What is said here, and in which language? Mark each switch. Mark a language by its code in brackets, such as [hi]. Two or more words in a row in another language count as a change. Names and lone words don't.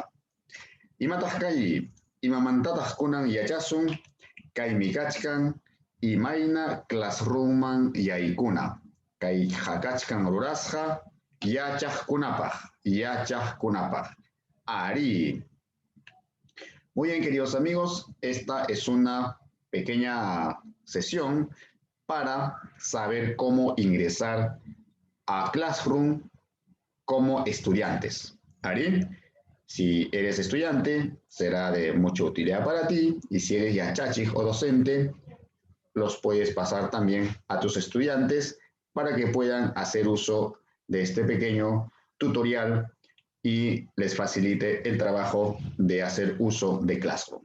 [qu] Imataq kay, imamantataq kunan yachasun, kaymi kachkan imayna classroomman yaykuna. Kay hakachkan rurasqa yachaqkunapaq. Ari. [es] Muy bien, queridos amigos, esta es una pequeña sesión para saber cómo ingresar a Classroom como estudiantes. [qu] ¿Ari? [es] Si eres estudiante, será de mucha utilidad para ti, y si eres yachachik o docente, los puedes pasar también a tus estudiantes para que puedan hacer uso de este pequeño tutorial y les facilite el trabajo de hacer uso de Classroom.